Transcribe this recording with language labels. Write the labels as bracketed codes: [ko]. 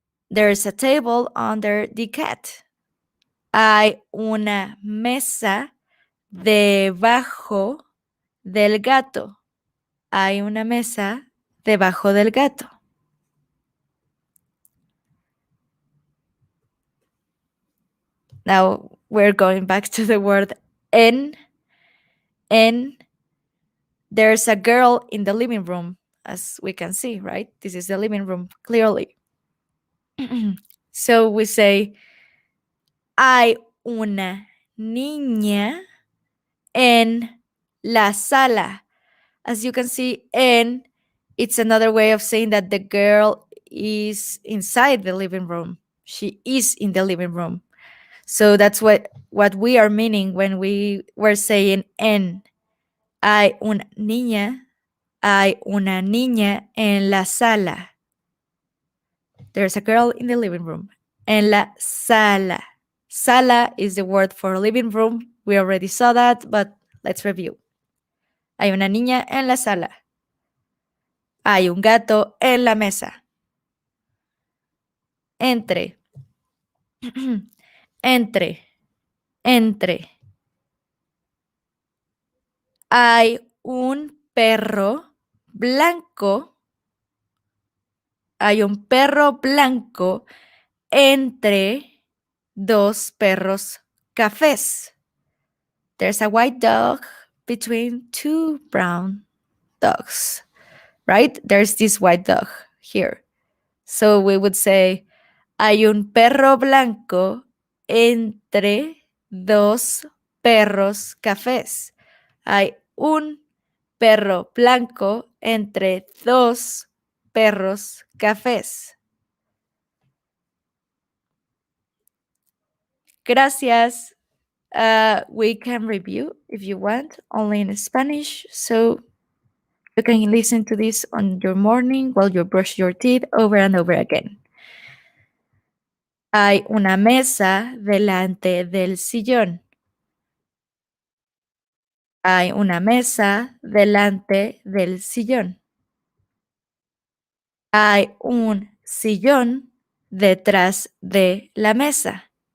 [en] There's a table under the cat. [es] Hay una mesa debajo del gato. Hay una mesa debajo del gato. [en] Now we're going back to the word en. En. There's a girl in the living room, as we can see, right? This is the living room, clearly. So we say, [es] hay una niña en la sala. [en] As you can see, en, it's another way of saying that the girl is inside the living room. She is in the living room. So that's what we are meaning when we were saying en. [es] Hay una niña. Hay una niña en la sala. [en] There's a girl in the living room. [es] En la sala. [en] Sala is the word for living room. We already saw that, but let's review. [es] Hay una niña en la sala. Hay un gato en la mesa. Entre. Entre. Entre. Hay un perro blanco. Hay un perro blanco entre dos perros cafés. [en] There's a white dog between two brown dogs, right? There's this white dog here. So we would say, [es] hay un perro blanco entre dos perros cafés. Hay un perro blanco entre dos perros cafés. Gracias. [en] We can review if you want, only in Spanish. So you can listen to this on your morning while you brush your teeth over and over again. [es] Hay una mesa delante del sillón. Hay una mesa delante del sillón. Hay un sillón detrás de la mesa.